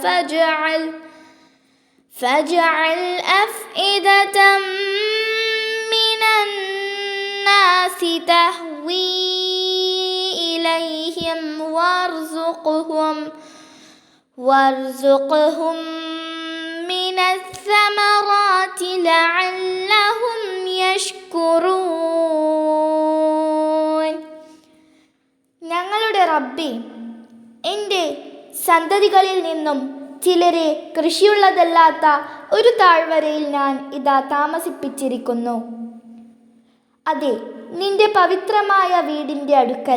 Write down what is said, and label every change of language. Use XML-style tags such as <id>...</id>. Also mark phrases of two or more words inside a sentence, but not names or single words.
<ar>فاجعل أفئدة من الناس تهوي إليهم وارزقهم من الثمرات لعلهم يشكرون.</ar> <ml>ഞങ്ങളുടെ റബ്ബേ, എൻ്റെ സന്തതികളിൽ നിന്നും ചിലരെ കൃഷിയുള്ളതല്ലാത്ത ഒരു താഴ്വരയിൽ ഞാൻ ഇതാ താമസിപ്പിച്ചിരിക്കുന്നു. അതെ, നിന്റെ പവിത്രമായ വീടിൻ്റെ അടുക്കൽ.</ml>